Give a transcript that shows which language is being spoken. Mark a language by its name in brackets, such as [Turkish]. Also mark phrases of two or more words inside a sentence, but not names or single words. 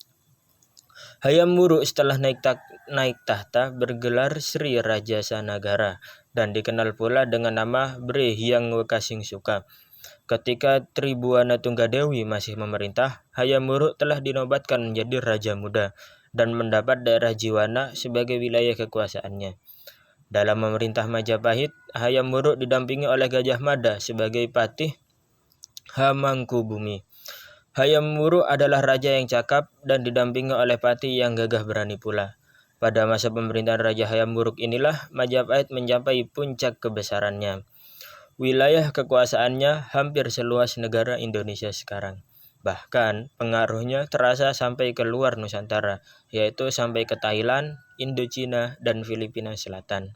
[Indonesian] Hayam Wuruk setelah naik tahta bergelar Sri Raja Sanagara dan dikenal pula dengan nama Bre Hyang Wekasing Suka. Ketika Tribuana Tunggadewi masih memerintah, Hayam Wuruk telah dinobatkan menjadi Raja Muda dan mendapat daerah Jiwana sebagai wilayah kekuasaannya. Dalam memerintah Majapahit, Hayam Wuruk didampingi oleh Gajah Mada sebagai patih Hamangkubumi. Hayam Wuruk adalah raja yang cakap dan didampingi oleh patih yang gagah berani pula. Pada masa pemerintahan Raja Hayam Wuruk inilah Majapahit mencapai puncak kebesarannya. Wilayah kekuasaannya hampir seluas negara Indonesia sekarang. Bahkan pengaruhnya terasa sampai ke luar Nusantara, yaitu sampai ke Thailand, Indochina, dan Filipina Selatan.